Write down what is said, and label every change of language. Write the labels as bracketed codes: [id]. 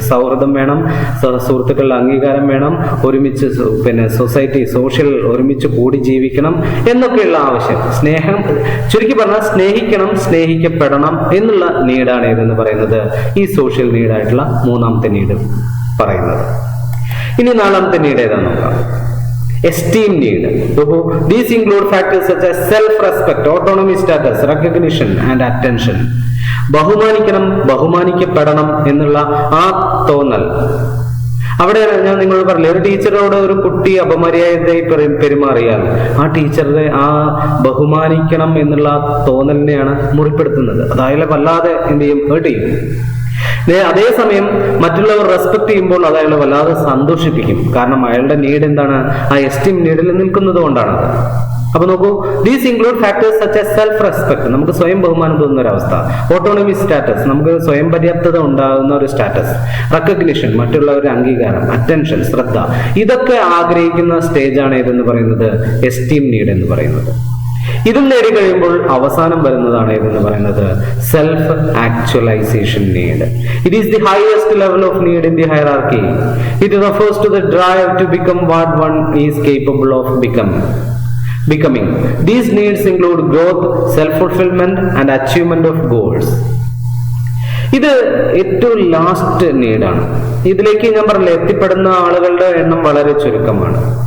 [ml] സൗഹൃദം വേണം, സുഹൃത്തുക്കളുടെ അംഗീകാരം വേണം, ഒരുമിച്ച് സൊസൈറ്റി സോഷ്യൽ ഒരുമിച്ച് കൂടി ജീവിക്കണം എന്നൊക്കെയുള്ള ആവശ്യം. സ്നേഹം, ചുരുക്കി പറഞ്ഞാൽ സ്നേഹിക്കണം, സ്നേഹിക്കപ്പെടണം എന്നുള്ള നീഡാണ് ഏതെന്ന് പറയുന്നത് ഈ സോഷ്യൽ നീഡായിട്ടുള്ള മൂന്നാമത്തെ നീഡ് പറയുന്നത്. ഇനി നാലാമത്തെ നീഡ് ഏതാന്ന് നോക്കാം. Esteem need. [en] These include factors such as self-respect, autonomy, status, recognition and attention. [ml] ബഹുമാനിക്കണം, ബഹുമാനിക്കപ്പെടണം എന്നുള്ള ആ തോന്നൽ. അവിടെ ഞാൻ നിങ്ങളോട് പറഞ്ഞില്ലേ, ഒരു ടീച്ചറോട് ഒരു കുട്ടി അപമര്യാദയായി പെരുമാറിയാൽ ആ ടീച്ചറെ ആ ബഹുമാനിക്കണം എന്നുള്ള തോന്നലിനെയാണ് മുറിപ്പെടുത്തുന്നത്. അതായത് വല്ലാതെ എന്ത് ചെയ്യും, ഹേർട്ട് ചെയ്യും. അതേസമയം മറ്റുള്ളവർ റെസ്പെക്ട് ചെയ്യുമ്പോൾ അത് അയാളെ വല്ലാതെ സന്തോഷിപ്പിക്കും. കാരണം അയാളുടെ നീഡ് എന്താണ്, ആ എസ്റ്റീം നീഡിൽ നിൽക്കുന്നത് കൊണ്ടാണ്. അപ്പൊ നോക്കൂ, [en] these include factors such as self respect, [ml] നമുക്ക് സ്വയം ബഹുമാനം തോന്നുന്ന ഒരു അവസ്ഥ. ഓട്ടോണമി സ്റ്റാറ്റസ്, നമുക്ക് സ്വയം പര്യാപ്തത ഉണ്ടാകുന്ന ഒരു സ്റ്റാറ്റസ്. റെക്കഗ്നിഷൻ, മറ്റുള്ളവരുടെ അംഗീകാരം. അറ്റൻഷൻ, ശ്രദ്ധ. ഇതൊക്കെ ആഗ്രഹിക്കുന്ന സ്റ്റേജാണ് ഇതെന്ന് പറയുന്നത് എസ്റ്റീം നീഡ് എന്ന് പറയുന്നത്. ഇതും നേടി കഴിയുമ്പോൾ അവസാനം വരുന്നതാണ് ഏതെന്ന് പറയുന്നത് self actualization need. [en] It is the highest level of need in the hierarchy. It refers to the drive to become what one is capable of becoming. These needs include growth, self-fulfillment and achievement of goals. [ml] ഇത് ഏറ്റവും last നീഡാണ്. ഇതിലേക്ക് ഞാൻ പറഞ്ഞില്ല, എത്തിപ്പെടുന്ന ആളുകളുടെ എണ്ണം വളരെ ചുരുക്കമാണ്.